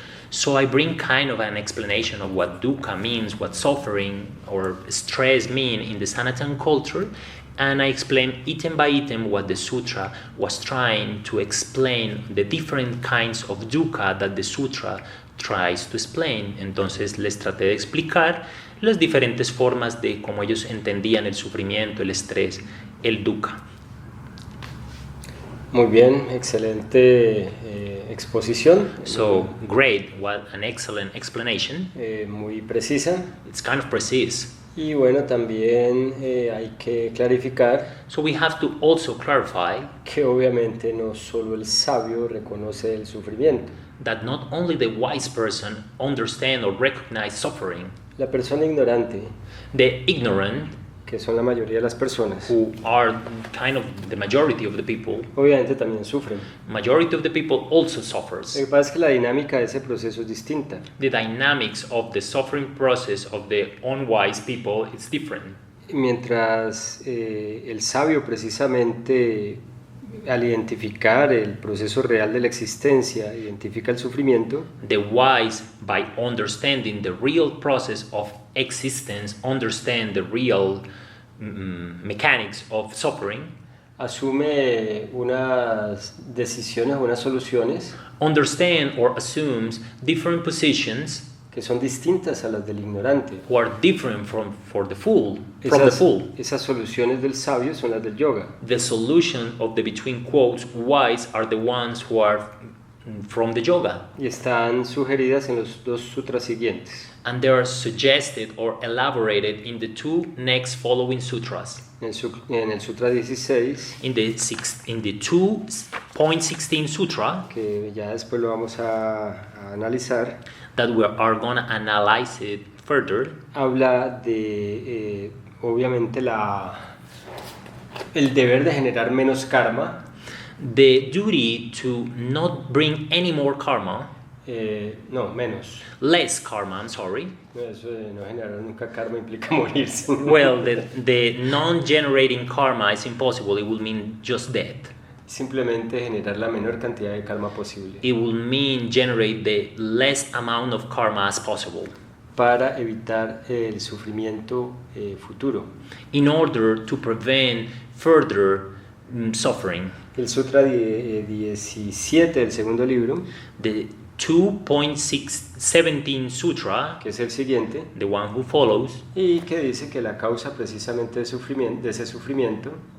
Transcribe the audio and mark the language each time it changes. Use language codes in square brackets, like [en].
[en] So I bring kind of an explanation of what dukkha means, what suffering or stress mean in the Sanatan culture, and I explain item by item what the sutra was trying to explain, the different kinds of dukkha that the sutra tries to explain. [es] Entonces les traté de explicar las diferentes formas de cómo ellos entendían el sufrimiento, el estrés, el dukkha. Muy bien, excelente exposición. [en] So great, what an excellent explanation. [es] Muy precisa. [en] It's kind of precise. [es] Y bueno, también hay que clarificar. [en] So we have to also clarify [es] que obviamente no solo el sabio reconoce el sufrimiento. [en] That not only the wise person understand or recognize suffering. [es] La persona ignorante. [en] The ignorant [es] que son la mayoría de las personas, [en] who are kind of the majority of the people, [es] obviamente también sufren. [en] majority of the people also [es] Lo [en] suffers. [es] que pasa es que la dinámica de ese proceso es distinta. [en] The dynamics of the suffering process of the unwise people is different. [es] Mientras el sabio precisamente al identificar el proceso real de la existencia, identifica el sufrimiento, [en] The wise, by understanding the real process of existence, understand the real mechanics of suffering, [es] asume unas decisiones, unas soluciones [en] understand or assumes different positions [es] que son distintas a las del ignorante. [en] who are different from the fool. [es] Esas soluciones del sabio son las del yoga. [en] The solution of the between quotes wise are the ones who are from the yoga, [es] Y están sugeridas en los dos sutras siguientes. [en] and they are suggested or elaborated in the two next following sutras. [es] En el Sutra 16, [en] In the 2.16 sutra [es] que ya después lo vamos a analizar, [en] that we are going to analyze it further, [es] habla de, obviamente, el deber de generar menos karma, [en] the duty to not bring any more karma, [es] menos. [en] less karma, I'm sorry. [es] No, eso de no generar nunca karma implica morirse. [en] Well, the non-generating karma is impossible. It will mean just death. [es] Simplemente generar la menor cantidad de karma posible [en] It will mean generate the less amount of karma as possible [es] para evitar el sufrimiento futuro. [en] in order to prevent further suffering. [es] El Sutra 17 del segundo libro, [en] The 2.617 sutra, [es] que es el siguiente, [en] the one who follows, [es] y que dice que la causa precisamente de ese sufrimiento